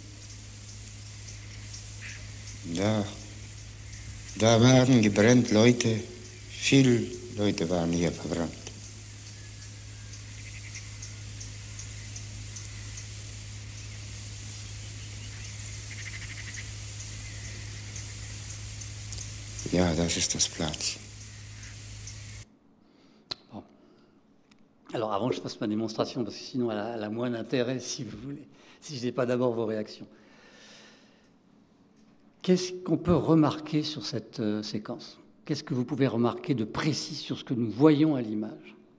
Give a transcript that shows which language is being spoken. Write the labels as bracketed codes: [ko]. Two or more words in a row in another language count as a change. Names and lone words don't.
[de] Da waren gebrannt Leute, viele Leute waren hier verbrannt. Ja, das ist das Platz. [fr] Bon. Alors avant que je fasse ma démonstration, parce que sinon elle a moins d'intérêt, si vous voulez, si je n'ai pas d'abord vos réactions. Qu'est-ce qu'on peut remarquer sur cette séquence? Qu'est-ce que vous pouvez remarquer de précis sur ce que nous voyons à l'image?